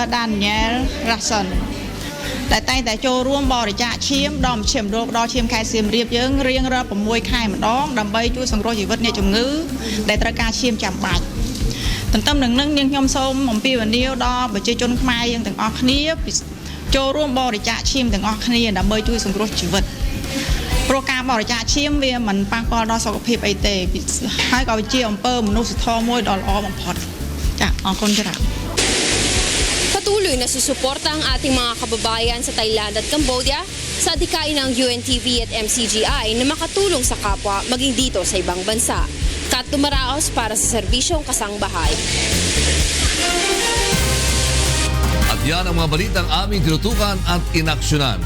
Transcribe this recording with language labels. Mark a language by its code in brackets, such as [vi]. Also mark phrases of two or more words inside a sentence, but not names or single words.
[km] Daniel Rason ដែលតែងតែចូលរួមបរិច្ចាគឈាមដល់មជ្ឈមណ្ឌលដល់ឈាមខេត្តសៀមរាបយើងរៀងរាល់6ខែម្ដងដើម្បីជួយសង្គ្រោះជីវិតអ្នកជំងឺដែលត្រូវការឈាមចាំបាច់ ទន្ទឹមនឹងនឹងនាងខ្ញុំសូមអំពាវនាវដល់ប្រជាជនខ្មែរយើងទាំងអស់គ្នាចូលរួមបរិច្ចាគឈាមទាំងអស់គ្នាដើម្បីជួយសង្គ្រោះជីវិតព្រោះការបរិច្ចាគឈាមវាមិនប៉ះពាល់ដល់សុខភាពអីទេហើយក៏ជាអំពើមនុស្សធម៌មួយដ៏ល្អបំផុតចាអរគុណច្រើន [tl] Patuloy na susuporta ang ating mga kababayan sa Thailand at Cambodia sa adhikain ng UNTV at MCGI na makatulong sa kapwa maging dito sa ibang bansa. Kat Tumaraos para sa Serbisyong Kasangbahay. At yan ang mga balitang aming tinutukan at inaksyonan.